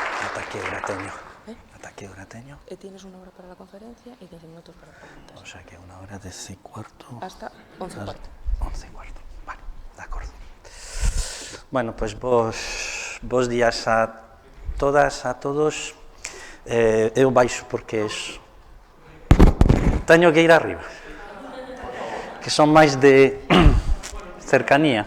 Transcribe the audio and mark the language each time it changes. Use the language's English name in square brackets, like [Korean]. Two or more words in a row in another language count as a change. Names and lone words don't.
[Galician] ata que hora teño? Ata que hora teño? [Spanish] Tienes una hora para la conferencia y 10 minutos para preguntas. O sea que una hora 10:15. Hasta 11:15. 11:15, vale, [Galician] de acordo. Bueno, pois bos días a todas, a todos. Eu baixo porque teño que ir arriba, que son máis de cercanía.